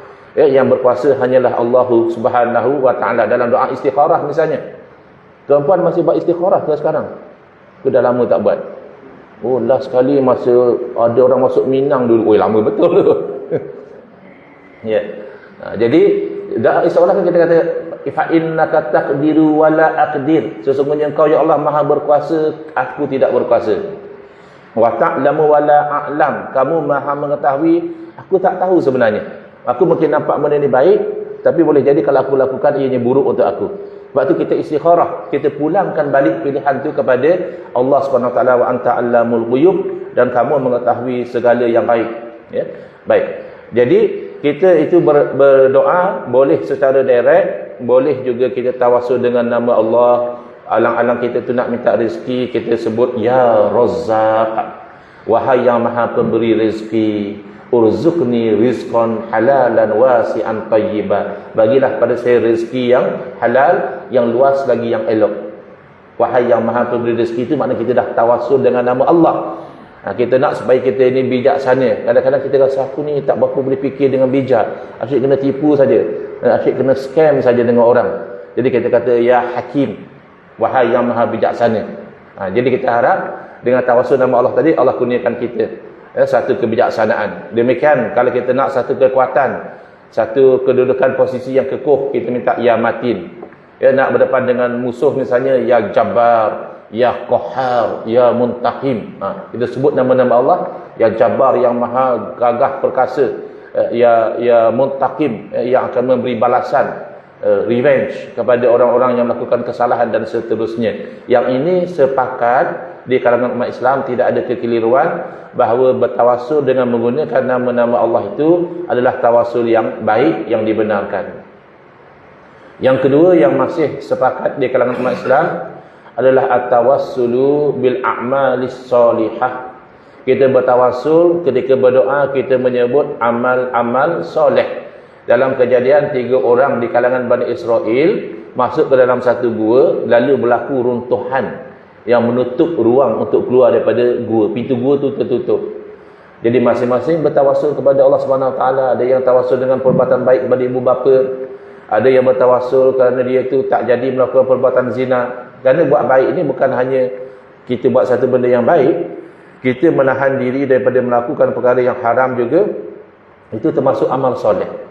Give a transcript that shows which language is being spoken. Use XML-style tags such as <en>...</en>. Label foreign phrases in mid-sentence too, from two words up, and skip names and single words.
<ms>Yang berkuasa hanyalah Allah</ms> <ar>سبحانه وتعالى.</ar> <ms>Dalam doa istikharah misalnya, tuan-puan masih buat istikharah ke sekarang? Ke dah lama tak buat? Oh, last sekali masa ada orang masuk Minang dulu. Oh, lama betul tu. Ya. Jadi doa istikharah kan kita kata,</ms> <ar>فإنك تقدر ولا أقدر.</ar> <ms>Sesungguhnya engkau ya Allah Maha berkuasa, aku tidak berkuasa.</ms> <ar>وتعلم ولا أعلم.</ar> <ms>Kamu Maha mengetahui, aku tak tahu sebenarnya. Aku mungkin nampak benda ni baik, tapi boleh jadi kalau aku lakukan ianya buruk untuk aku. Sebab tu kita istikharah, kita pulangkan balik pilihan tu kepada Allah</ms> <ar>سبحانه وتعالى، وأنت علام الغيوب,</ar> <ms>dan kamu mengetahui segala yang baik. Ya. Baik. Jadi kita itu berdoa boleh secara direct, boleh juga kita tawassul dengan nama Allah. Alang-alang kita tu nak minta rezeki, kita sebut ya Razzaq, wahai yang Maha pemberi rezeki,</ms> <ar>ارزقني رزقا حلالا واسعا طيبا.</ar> <ms>Bagilah pada saya rezeki yang halal, yang luas lagi, yang elok. Wahai yang Maha pemberi rezeki, itu makna kita dah tawassul dengan nama Allah. Kita nak supaya kita ini bijaksana. Kadang-kadang kita rasa aku ni tak berapa boleh fikir dengan bijak, asyik kena tipu saja, asyik kena scam saja dengan orang. Jadi kita kata ya Hakim, wahai yang Maha bijaksana. Jadi kita harap dengan tawassul nama Allah tadi, Allah kurniakan kita satu kebijaksanaan. Demikian kalau kita nak satu kekuatan, satu kedudukan posisi yang kekuh, kita minta ya Matin. Nak berdepan dengan musuh misalnya,</ms> <ar>يا جبار، يا قهار، يا منتقم.</ar> <ms>Kita sebut nama-nama Allah, ya Jabbar yang Maha gagah perkasa, ya Muntaqim yang akan memberi balasan, revenge kepada orang-orang yang melakukan kesalahan dan seterusnya. Yang ini sepakat di kalangan umat Islam tidak ada kekeliruan bahawa bertawassul dengan menggunakan nama-nama Allah itu adalah tawassul yang baik, yang dibenarkan. Yang kedua yang masih sepakat di kalangan umat Islam adalah</ms> <ar>التوسل بالأعمال الصالحة.</ar> <ms>Kita bertawassul ketika berdoa, kita menyebut amal-amal soleh. Dalam kejadian 3 orang di kalangan Bani Israel masuk ke dalam satu gua, lalu berlaku runtuhan yang menutup ruang untuk keluar daripada gua. Pintu gua tu tertutup. Jadi masing-masing bertawassul kepada Allah</ms> <ar>سبحانه وتعالى.</ar> <ms>Ada yang tawassul dengan perbuatan baik kepada ibu bapa, ada yang bertawassul kerana dia tu tak jadi melakukan perbuatan zina. Kerana buat baik ini bukan hanya kita buat satu benda yang baik, kita menahan diri daripada melakukan perkara yang haram juga, itu termasuk amal soleh.</ms>